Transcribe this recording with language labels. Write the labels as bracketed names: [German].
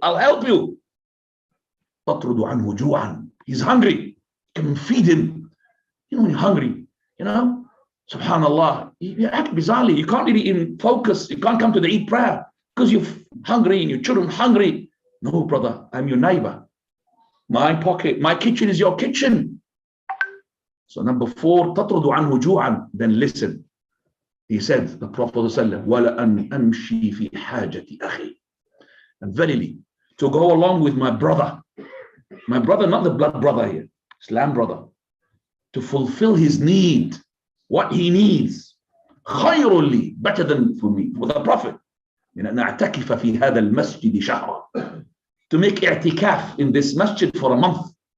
[English] I'll help you. [Arabic] تطرد عنه جوعا. [English] He's hungry. Come and feed him. When you're hungry, subhanallah, you act bizarrely. You can't really even focus. You can't come to the Eid prayer because you're hungry and your children hungry. No, brother, I'm your neighbor. My pocket, my kitchen is your kitchen. So number 4, [Arabic] تطرد عنه جوعا. [English] Then listen. He said, the Prophet [Arabic] ﷺ, وَلَأَنْ أَمْشِي فِي حَاجَةِ أَخِي. [English] And verily, to go along with my brother, not the blood brother here, Islam brother, to fulfill his need, what he needs, [Arabic] خَيْرٌ لِي, [English] better than for me, for the Prophet. [Arabic] نَعْتَكِفَ فِي هَذَا الْمَسْجِدِ شَهْرًا. [English] To make i'tikaf in this masjid for a month.